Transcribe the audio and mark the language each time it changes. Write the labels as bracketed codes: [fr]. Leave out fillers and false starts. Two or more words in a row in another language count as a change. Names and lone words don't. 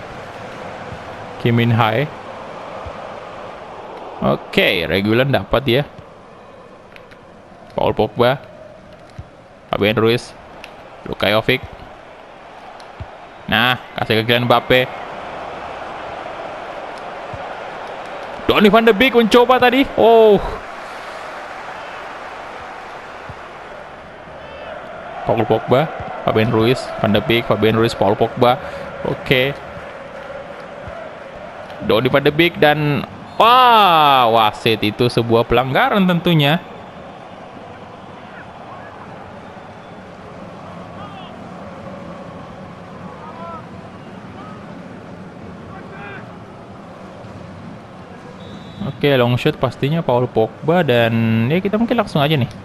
[id] Kim Min Hae. Oke, Regulan dapat ya. Paul Pogba. Fabian Ruiz. Luka Jovic. Nah, kasih ke Kylian Mbappe. Donny van de Beek mencoba tadi. Oh. Paul Pogba, Fabian Ruiz, Van de Beek, Fabian Ruiz, Paul Pogba. Oke. Donny van de Beek dan wasit itu sebuah pelanggaran tentunya. Oke, [en] long shot [id] pastinya Paul Pogba dan ya kita mungkin langsung aja nih.